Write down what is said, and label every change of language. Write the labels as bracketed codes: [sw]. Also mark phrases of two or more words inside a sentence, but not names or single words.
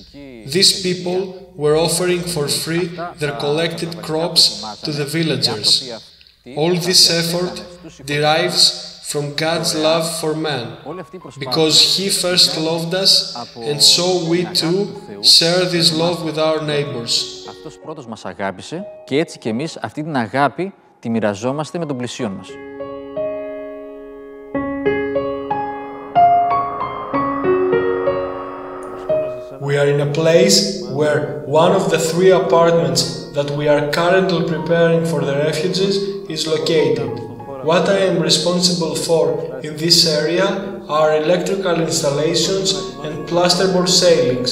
[en] These people were offering for free their collected crops to the villagers. All this effort derives from God's love for man, because He first loved us, and so we too share this love with our neighbors. [el] Αυτός πρώτος μας αγάπησε και έτσι και εμείς αυτή την αγάπη τη μοιραζόμαστε με τον πλησίον μας. [en] We are in a place where one of the 3 apartments that we are currently preparing for the refugees is located. What I am responsible for in this area are electrical installations and plasterboard ceilings.